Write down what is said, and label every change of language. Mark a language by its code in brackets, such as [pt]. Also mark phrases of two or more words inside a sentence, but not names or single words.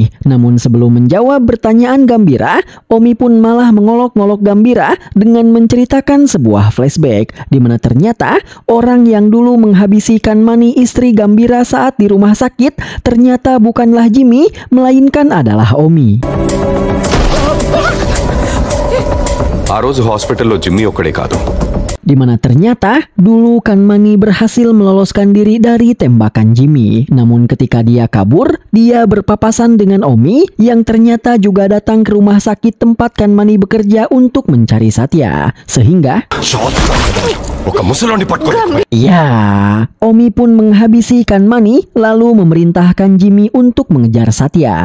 [id] Namun sebelum menjawab pertanyaan Gambira, Omi pun malah mengolok-ngolok Gambira dengan menceritakan sebuah flashback, di mana ternyata orang yang dulu menghabisi Kanmani istri Gambira saat di rumah sakit ternyata bukanlah Jimmy, melainkan adalah Omi. [te] ఆ రోజు హాస్పిటల్లో జిమ్మీ ఒక్కడే కాదు, [id] di mana ternyata dulu Kanmani berhasil meloloskan diri dari tembakan Jimmy. Namun ketika dia kabur, dia berpapasan dengan Omi yang ternyata juga datang ke rumah sakit tempat Kanmani bekerja untuk mencari Satya. Sehingga ya, Omi pun menghabisi Kanmani lalu memerintahkan Jimmy untuk mengejar Satya.